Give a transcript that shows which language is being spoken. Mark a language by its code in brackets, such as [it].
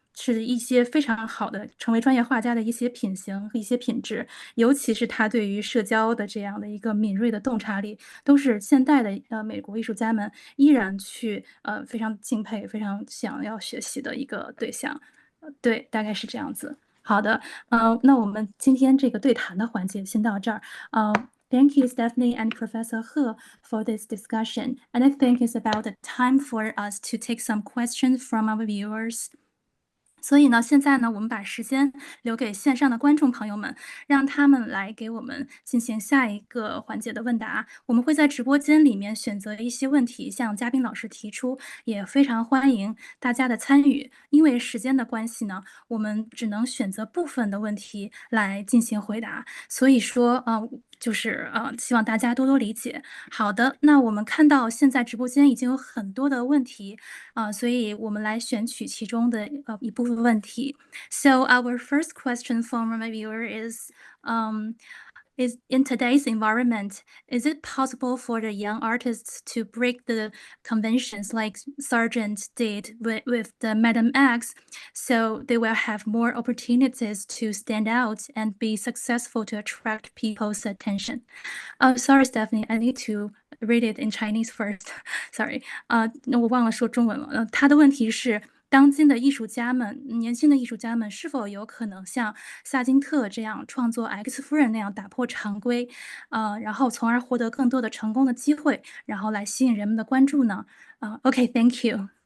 [zh] 是一些非常好的成为专业画家的一些品行和一些品质，尤其是他对于社交的这样的一个敏锐的洞察力，都是现代的美国艺术家们依然去非常敬佩、非常想要学习的一个对象。对，大概是这样子。好的，那我们今天这个对谈的环节先到这儿。 [en] Thank you, Stephanie and Professor He, for this discussion. And I think it's about the time for us to take some questions from our viewers. [zh] 所以呢，现在呢，我们把时间留给线上的观众朋友们，让他们来给我们进行下一个环节的问答。我们会在直播间里面选择一些问题向嘉宾老师提出，也非常欢迎大家的参与。因为时间的关系呢，我们只能选择部分的问题来进行回答。所以说，就是希望大家多多理解。好的，那我们看到现在直播間已经有很多的问题，所以我们来选取其中的一部分问题。 [en] So our first question from my viewer is in today's environment, is it possible for the young artists to break the conventions like Sargent did with the Madam X, so they will have more opportunities to stand out and be successful to attract people's attention? Sorry, Stephanie, I need to read it in Chinese first. Sorry. [zh] 那我忘了说中文了。他的问题是，当今的艺术家们，年轻的艺术家们是否有可能像萨金特这样创作 X 夫人那样打破常规，然后从而获得更多的成功的机会，然后来吸引人们的关注呢？ [en] Okay, thank you.